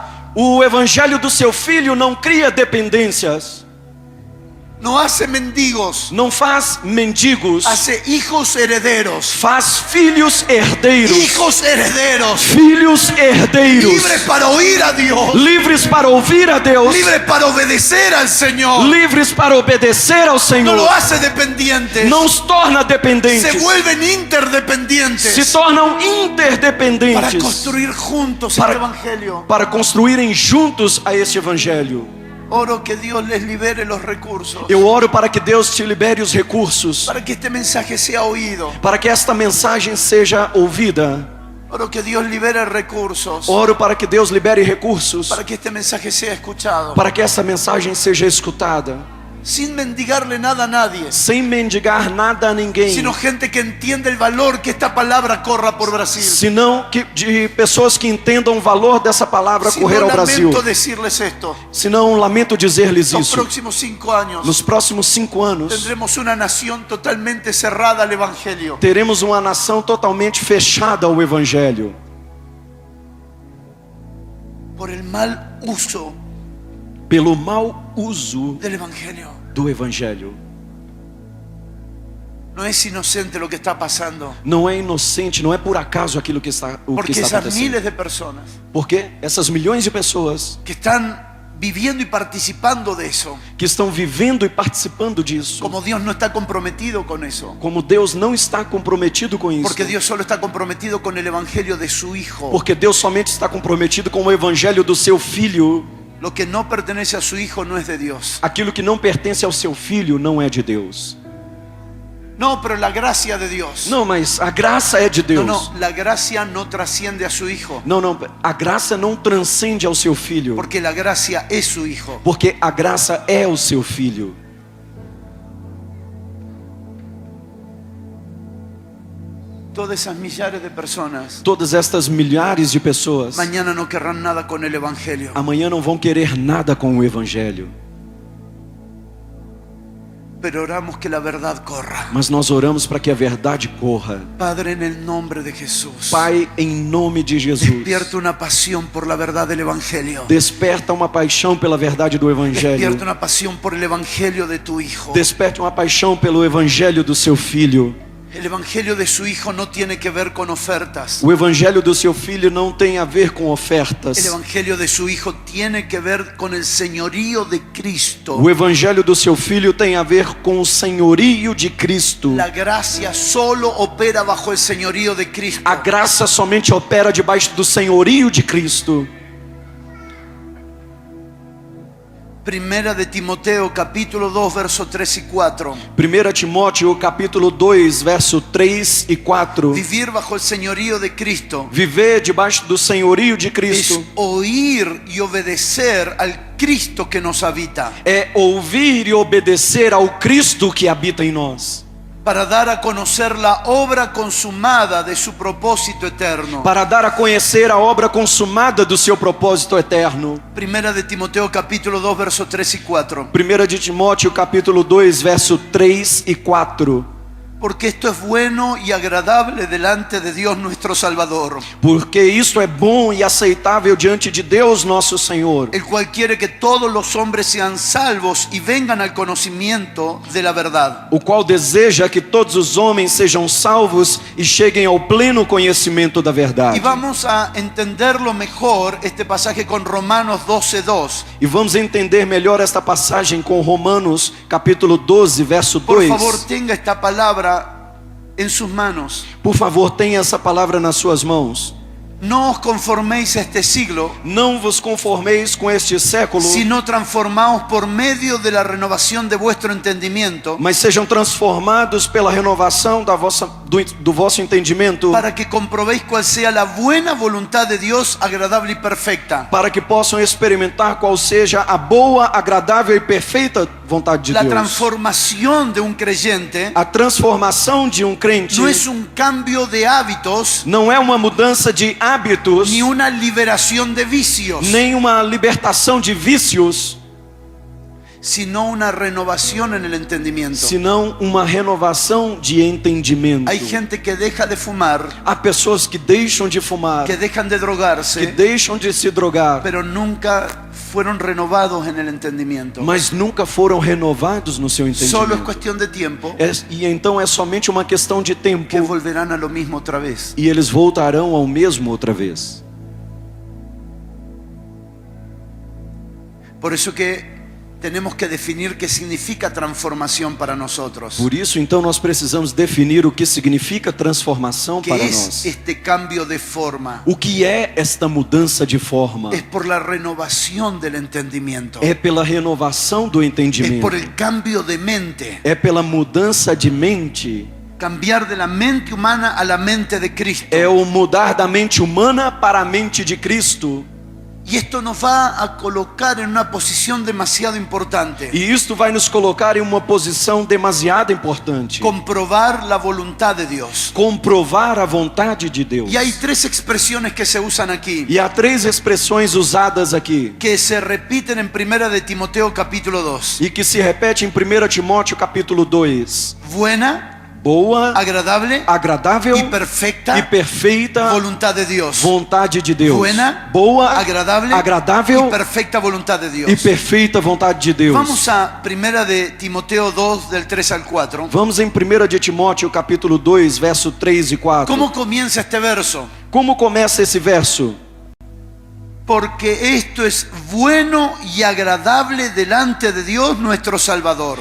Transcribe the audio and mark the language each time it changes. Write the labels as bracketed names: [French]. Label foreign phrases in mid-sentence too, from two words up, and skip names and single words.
[Portuguese] O evangelho do seu Filho não cria dependências, [Spanish] no hace mendigos, [Portuguese] não faz mendigos, [Spanish] hace hijos herederos. [Portuguese] faz filhos herdeiros, [Spanish] Hijos herederos, [Portuguese] filhos herdeiros, [Spanish] libres para oír a Dios, [Portuguese] livres para ouvir a Deus, [Spanish] libres para obedecer al Señor. [Portuguese] livres para obedecer ao [Spanish] No [Portuguese] Senhor. [Spanish] lo hace dependientes, [Portuguese] Não os torna [Spanish] se [Portuguese] dependentes, [Spanish] vuelven [Portuguese] se [Spanish] interdependientes [Portuguese] tornam [Spanish] para [Portuguese] interdependentes [Spanish] construir juntos [Portuguese] Para- [Spanish] el evangelio. [Portuguese] para construírem juntos a este evangelho. [Spanish] Oro que Dios les libere los recursos [Portuguese] Eu oro para que Deus te libere os recursos, [Spanish] para que este mensaje sea oído. [Portuguese] para que esta mensagem seja ouvida. [Spanish] Oro que Dios libere recursos [Portuguese] Oro para que Deus libere recursos, [Spanish] para que este mensaje sea escuchado, [Portuguese] para que essa mensagem seja escutada, [Spanish] sin mendigarle nada a nadie, [Portuguese] sem mendigar nada a ninguém, [Spanish] sino gente que entiende el valor que esta palabra corra por Brasil. [Portuguese] senão de pessoas que entendam o valor dessa palavra [Spanish] Si [Portuguese] correr [Spanish] no, [Portuguese] ao Brasil. [Spanish] lamento decirles esto. [Portuguese] Senão, lamento dizer-lhes [Spanish] Los [Portuguese] isso. [Spanish] próximos 5 años [Portuguese] Nos próximos 5 anos, [Spanish] tendremos una nación totalmente cerrada al evangelio. [Portuguese] teremos uma nação totalmente fechada ao evangelho, [Spanish] Por el mal uso [Portuguese] pelo mau uso [Spanish] del evangelio. [Portuguese] do evangelho. [Spanish] No es inocente lo que está pasando, [Portuguese] Não é inocente, não é por acaso aquilo que está, o que [Spanish] porque [Portuguese] está [Spanish] esas [Portuguese] acontecendo. [Spanish] miles de personas [Portuguese] Porque essas milhões de pessoas [Spanish] que están viviendo y participando de eso. [Portuguese] que estão vivendo e participando disso. [Spanish] Como Dios no está comprometido con eso. [Portuguese] Como Deus não está comprometido com isso. [Spanish] Porque Dios solo está comprometido con el evangelio de su Hijo. [Portuguese] Porque Deus somente está comprometido com o evangelho do seu filho. [Spanish] Lo que no pertenece a su Hijo no es de Dios. [Portuguese] Aquilo que não pertence ao seu filho não é de Deus. [Spanish] No, pero la gracia de Dios. [Portuguese] Não, mas a graça é de Deus. [Spanish] No, la gracia no trasciende a su Hijo. [Portuguese] Não, a graça não transcende ao seu filho. [Spanish] Porque la gracia es su Hijo. [Portuguese] Porque a graça é o seu filho. [Spanish] Todas esas millares de personas [Portuguese] Todas estas milhares de pessoas [Spanish] mañana no querrán nada con el evangelio. [Portuguese] amanhã não vão querer nada com o evangelho. [Spanish] Pero oramos que la verdad corra. [Portuguese] Mas nós oramos para que a verdade corra. [Spanish] Padre, en el nombre de Jesús. [Portuguese] Pai, em nome de Jesus. [Spanish] Despierta una pasión por la verdad del evangelio. [Portuguese] Desperta uma paixão pela verdade do evangelho. [Spanish] Despierta una pasión por el evangelio de tu Hijo. [Portuguese] Desperta uma paixão pelo evangelho do seu filho. [Spanish] El evangelio de su Hijo no tiene que ver con ofertas. [Portuguese] O evangelho do seu filho não tem a ver com [Spanish] El [Portuguese] ofertas. [Spanish] evangelio de su Hijo tiene que ver con el señorío de Cristo. [Portuguese] O evangelho do seu filho tem a ver com o senhorio de Cristo. [Spanish] La gracia solo opera bajo el señorío de Cristo. [Portuguese] A graça somente opera debaixo do senhorio de Cristo. [Spanish] Primera de Timoteo capítulo 2 verso 3 y 4. [Portuguese] 1 Timóteo capítulo 2, verso 3 e 4. [Spanish] Vivir bajo el señorío de Cristo [Portuguese] Viver debaixo do senhorio de [Spanish] es [Portuguese] Cristo [Spanish] oír y obedecer al Cristo que nos habita, [Portuguese] é ouvir e obedecer ao Cristo que habita em nós, [Spanish] para dar a conocer la obra consumada de su propósito eterno. [Portuguese] para dar a conhecer a obra consumada do seu propósito eterno. [Spanish] Primera de Timoteo capítulo 2 verso 3 y 4. [Portuguese] 1 de Timóteo capítulo 2, verso 3 e 4. [Spanish] Porque esto es bueno y agradable delante de Dios nuestro Salvador, [Portuguese] Porque isto é bom e aceitável diante de Deus nosso Senhor, [Spanish] el cual quiere que todos los hombres sean salvos y vengan al conocimiento de la verdad. [Portuguese] o qual deseja que todos os homens sejam salvos e cheguem ao pleno conhecimento da [Spanish] Y [Portuguese] verdade. [Spanish] vamos a entenderlo mejor este pasaje con Romanos 12:2. [Portuguese] E vamos entender melhor esta passagem com Romanos capítulo 12, verso [Spanish] Por [Portuguese] 2. [Spanish] favor, tenga esta palabra en sus manos. [Portuguese] Por favor, tenha essa palavra nas suas mãos. [Spanish] No os conforméis a este siglo, [Portuguese] Não vos conformeis com este século, [Spanish] sino transformaos por medio de la renovación de vuestro entendimiento, [Portuguese] mas sejam transformados pela renovação do vosso entendimento, [Spanish] para que comprobéis cuál sea la buena voluntad de Dios, agradable y perfecta. [Portuguese] para que possam experimentar qual seja a boa, agradável e perfeita vontade de [Spanish] La [Portuguese] Deus. [Spanish] transformación de un creyente [Portuguese] A transformação de um crente [Spanish] no es un cambio de hábitos [Portuguese] não é uma mudança de hábitos, [Spanish] ni una liberación de vicios, [Portuguese] nem uma libertação de vícios, [Spanish] sino una renovación en el entendimiento. [Portuguese] senão uma renovação de entendimento. [Spanish] Hay gente que deja de fumar, [Portuguese] Há pessoas que deixam de fumar, [Spanish] que dejan de [Portuguese] que [Spanish] drogarse, [Portuguese] deixam de se drogar, [Spanish] pero nunca fueron renovados en el entendimiento. [Portuguese] mas nunca foram renovados no seu [Spanish] Solo es [Portuguese] entendimento. [Spanish] cuestión de tiempo [Portuguese] E então é somente uma questão de tempo [Spanish] que volverán a lo mismo otra vez. [Portuguese] e eles voltarão ao mesmo outra vez. [Spanish] Por eso que tenemos que definir qué significa transformación para nosotros. [Portuguese] Por isso, então, nós precisamos definir o que significa transformação [Spanish] ¿Qué [Portuguese] para [Spanish] es [Portuguese] nós. [Spanish] este cambio de forma? [Portuguese] O que é esta mudança de forma? [Spanish] Es por la renovación del entendimiento. [Portuguese] É pela renovação do [Spanish] Es [Portuguese] entendimento. [Spanish] por el cambio de mente. [Portuguese] É pela mudança de mente. [Spanish] Cambiar de la mente humana a la mente de Cristo. [Portuguese] É o mudar da mente humana para a mente de Cristo. [Spanish] Y esto nos va a colocar en una posición demasiado importante. [Portuguese] E isto vai nos colocar em uma posição demasiado importante. [Spanish] Comprobar la voluntad de Dios. [Portuguese] Comprovar a vontade de Deus. [Spanish] Y hay tres expresiones que se usan aquí, [Portuguese] E há três expressões usadas aqui, [Spanish] que se repiten en Primera de Timoteo capítulo 2. [Portuguese] e que se repete em 1 Timóteo capítulo 2. [Spanish] Buena, [Portuguese] Boa, [Spanish] agradable [Portuguese] agradável [Spanish] y perfecta [Portuguese] e perfeita [Spanish] voluntad de Dios. [Portuguese] vontade de Deus. [Spanish] Buena, [Portuguese] Boa, [Spanish] agradable [Portuguese] agradável [Spanish] y perfecta voluntad de Dios. [Portuguese] e perfeita vontade de Deus. [Spanish] Vamos a Primera de Timoteo 2 del 3 al 4. [Portuguese] Vamos em 1 de Timóteo capítulo 2, verso 3 e 4. [Spanish] ¿Cómo comienza este verso? [Portuguese] Como começa esse verso? [Spanish] porque esto es bueno y agradable delante de Dios nuestro Salvador.